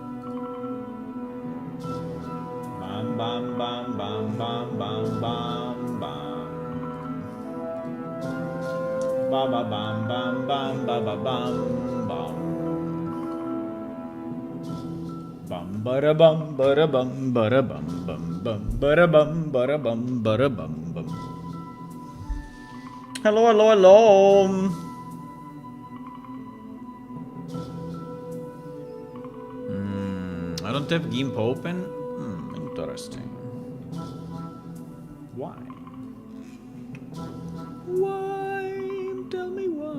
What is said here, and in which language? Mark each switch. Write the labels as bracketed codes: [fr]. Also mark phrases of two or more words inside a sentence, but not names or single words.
[en] Bam, bam, bam, bam, bam, bam, bam. Ba ba bam bam bam ba ba bam bam. Bum bara bum bara bum bara bum bum bum bara bum bara bum bara bum bum. Hello, hello, hello. I don't have GIMP open. Interesting. Why? Why? Tell me why.